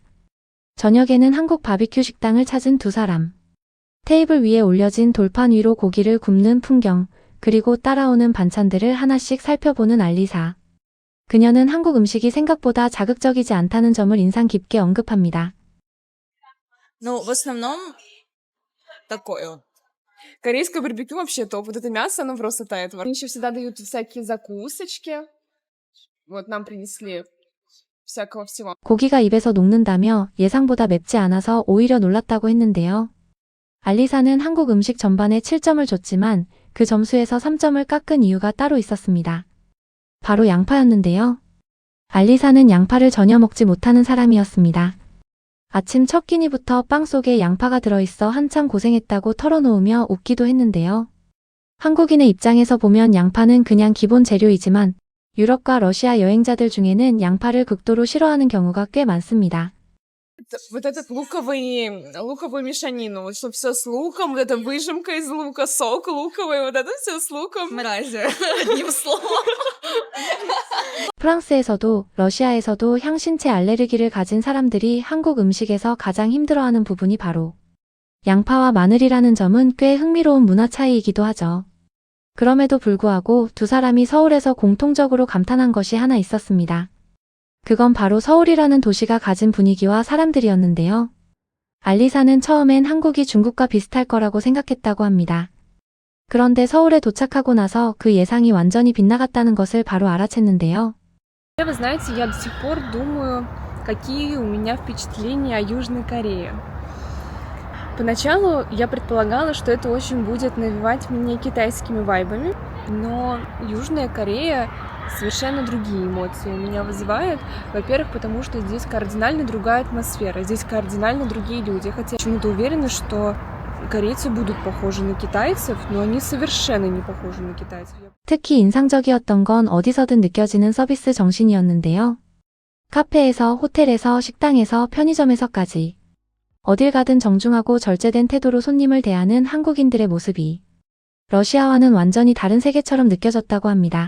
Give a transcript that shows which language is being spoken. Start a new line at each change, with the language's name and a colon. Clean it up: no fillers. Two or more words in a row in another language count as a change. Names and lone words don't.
Korean: 저녁에는 한국 바비큐 식당을 찾은 두 사람. 테이블 위에 올려진 돌판 위로 고기를 굽는 풍경, 그리고 따라오는 반찬들을 하나씩 살펴보는 알리사. 그녀는 한국 음식이 생각보다 자극적이지 않다는 점을 인상 깊게 언급합니다.
Russian: Ну, в основном такой вот. Корейское барбекю вообще топ. Вот это мясо, оно просто тает. Они еще всегда дают всякие закусочки. Вот нам принесли всякого всего.
Korean: 고기가 입에서 녹는다며 예상보다 맵지 않아서 오히려 놀랐다고 했는데요. 알리사는 한국 음식 전반에 7점을 줬지만 그 점수에서 3점을 깎은 이유가 따로 있었습니다. 바로 양파였는데요. 알리사는 양파를 전혀 먹지 못하는 사람이었습니다. 아침 첫 끼니부터 빵 속에 양파가 들어있어 한참 고생했다고 털어놓으며 웃기도 했는데요. 한국인의 입장에서 보면 양파는 그냥 기본 재료이지만 유럽과 러시아 여행자들 중에는 양파를 극도로 싫어하는 경우가 꽤 많습니다.
Russian: Вот этот луковую мешанину, чтобы все с луком, вот эта выжимка из лука, сок луковый, вот это все с луком. Мразь, одним словом.
Korean: 프랑스에서도 러시아에서도 향신채 알레르기를 가진 사람들이 한국 음식에서 가장 힘들어하는 부분이 바로 양파와 마늘이라는 점은 꽤 흥미로운 문화 차이이기도 하죠. 그럼에도 불구하고 두 사람이 서울에서 공통적으로 감탄한 것이 하나 있었습니다. 그건 바로 서울이라는 도시가 가진 분위기와 사람들이었는데요. 알리사는 처음엔 한국이 중국과 비슷할 거라고 생각했다고 합니다. 그런데 서울에 도착하고 나서 그 예상이 완전히 빗나갔다는 것을 바로 알아챘는데요.
Russian: Вы знаете, я до сих пор думаю, какие у меня впечатления о Южной Корее. Поначалу я предполагала, что это очень будет навевать мне китайскими вайбами, но Южная Корея совершенно другие эмоции у меня вызывает. Во-первых, потому что здесь кардинально другая атмосфера, здесь кардинально другие люди. Хотя я почему-то уверена, что корейцы будут похожи на китайцев, но они совершенно не похожи на китайцев.
Korean: 특히 인상적이었던 건 어디서든 느껴지는 서비스 정신이었는데요. 카페에서, 호텔에서, 식당에서, 편의점에서까지 어딜 가든 정중하고 절제된 태도로 손님을 대하는 한국인들의 모습이 러시아와는 완전히 다른 세계처럼 느껴졌다고 합니다.